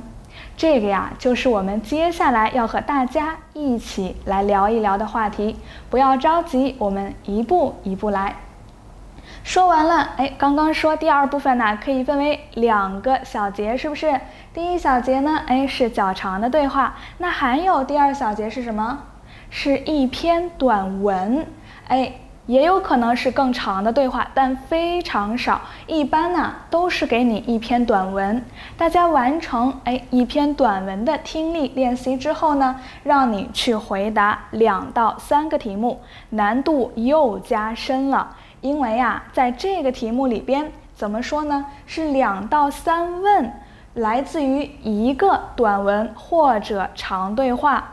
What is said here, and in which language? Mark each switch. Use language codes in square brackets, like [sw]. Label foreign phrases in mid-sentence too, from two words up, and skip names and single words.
[zh] 這個呀，就是我們接下來要和大家一起來聊一聊的話題。不要着急，我們一步一步來。說完了，剛剛說第2部分呢，可以分為2個小節，是不是？第1小節呢，是較長的對話。那還有第2小節是什麼？是一篇短文。也有可能是更長的对话，但非常少。一般呢，都是給你一篇短文。大家完成一篇短文的听力練習之後呢，讓你去回答2到3個題目，難度又加深了。因為呀，在這個題目裡邊，怎麼說呢？是2到3問，來自於一個短文或者長對話。